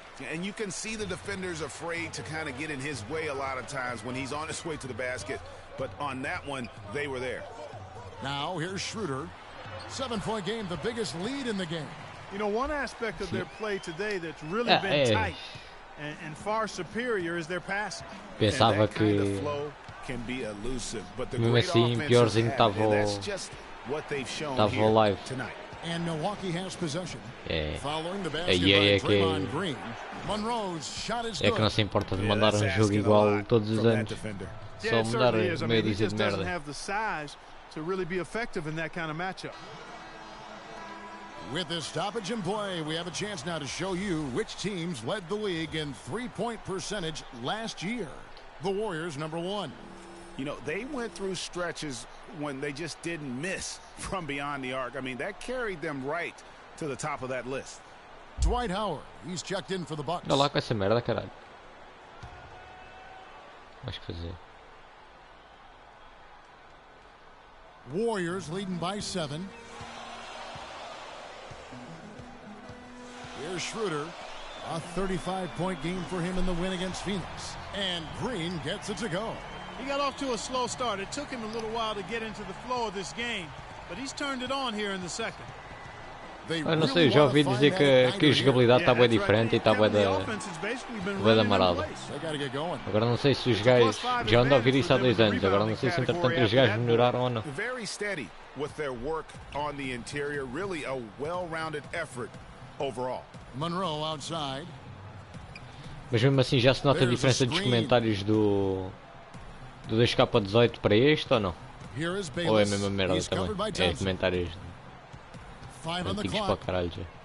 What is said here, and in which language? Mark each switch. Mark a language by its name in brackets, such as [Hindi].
[English] And you can see the defenders afraid to kind of get in his way a lot of times when he's on his way to the basket. But on that one, they were there. Now here's Schroeder. 7-point game, the biggest lead in the game. You know, one aspect of their play today that's really been tight and far superior is their passing. [Portuguese] Pensava que mesmo assim piorzinho estava o live. [English] And Milwaukee has possession. Following the [Portuguese] É [English] basket by Draymond Green. Monroe's shot is good. [Portuguese] não se importa de mandar jogo igual todos os anos. Só mudar meia dúzia de merda. [English] To really be effective in that kind of matchup. With this stoppage in play, we have a chance now to show you which teams led the league in three-point percentage last year. The Warriors, number 1. You know, they went through stretches when they just didn't miss from beyond the arc. I mean, that carried them right to the top of that list. Dwight Howard, he's checked in for the Bucks. [Portuguese] Olha lá com essa merda, caralho. Acho que fazer. [English] Warriors leading by 7. Here's Schroeder. A 35-point game for him in the win against Phoenix. And Green gets it to go. He got off to a slow start. It took him a little while to get into the flow of this game, but he's turned it on here in the second. [Portuguese] Eu não sei, já ouvi dizer que a jogabilidade está bem diferente e está bem da marada. Agora não sei se os gajos, já ando a ouvir isso há 2 anos, agora não sei se entretanto os gajos melhoraram ou não. [English] Very steady with their work on the interior, really a well-rounded effort overall. Monroe outside. [Portuguese] Mas mesmo assim já se nota a diferença dos comentários do 2K18 para este ou não? Ou é a mesma merda também? É comentários antigos para caralho já.